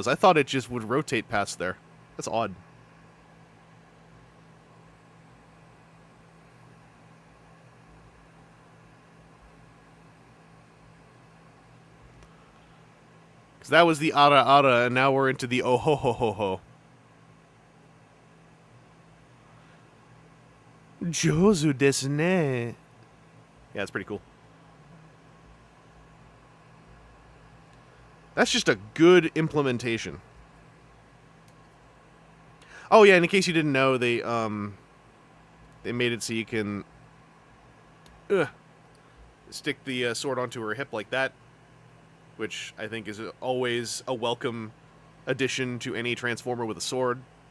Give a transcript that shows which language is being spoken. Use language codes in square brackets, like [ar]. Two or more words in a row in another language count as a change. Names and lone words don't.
[en] I thought it just would rotate past there. That's odd. Because that was the ara, and now we're into the oh ho ho ho ho. [ja] Jozu desu ne. [en] Yeah, it's pretty cool. That's just a good implementation. Oh yeah, and in case you didn't know, they made it so you can stick the sword onto her hip like that, which I think is always a welcome addition to any Transformer with a sword.